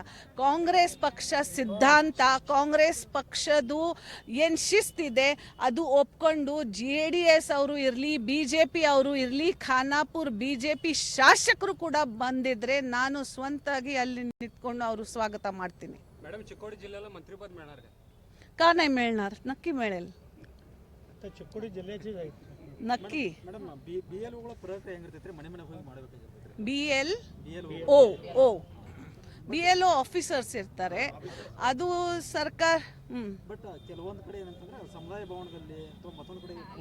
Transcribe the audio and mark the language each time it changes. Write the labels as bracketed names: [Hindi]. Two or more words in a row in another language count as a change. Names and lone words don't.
[Kannada] ಕಾಂಗ್ರೆಸ್ ಪಕ್ಷ ಸಿದ್ಧಾಂತ, ಕಾಂಗ್ರೆಸ್ ಪಕ್ಷದು ಏನು ಶಿಸ್ತಿದೆ ಅದು ಒಪ್ಕೊಂಡು JDS ಅವರು ಇರಲಿ, BJP ಅವರು ಇರಲಿ, ಖಾನಾಪುರ್ BJP ಶಾಸಕರು ಕೂಡ ಬಂದಿದ್ರೆ ನಾನು ಸ್ವಂತಾಗಿ ಅಲ್ಲಿ ನಿಂತ್ಕೊಂಡು ಅವರು ಸ್ವಾಗತ ಮಾಡ್ತೀನಿ. ಮೇಡಮ್, ಚಿಕ್ಕೋಡಿ ಜಿಲ್ಲೆಲ್ಲ ಮಂತ್ರಿ ಪದ ಮೇಳಾರ [Marathi] का नाही मिळणार, नक्की मिळेल. [Kannada] ಚಿಕ್ಕೋಡಿ ಜಿಲ್ಲೆची [Marathi] नक्की. [Kannada] ಮೇಡಮ್, BLOಗಳ ಪ್ರಕ್ರಿಯೆ ಹೆಂಗಿರ್ತೈತ್ರಿ? ಮನೆ ಹೋಗಿ ಮಾಡಬೇಕಾಗಿರ್ತೈತ್ರಿ? [English] BLO officers [Kannada] ಇರ್ತಾರೆ, ಅದು ಸರ್ಕಾರ. ಬಟ್ ಕೆಲವೊಂದು ಕಡೆ ಏನಂತಂದ್ರೆ ಸಮುದಾಯ ಭವನದಲ್ಲಿ ಅಥವಾ ಮತ್ತೊಂದು ಕಡೆ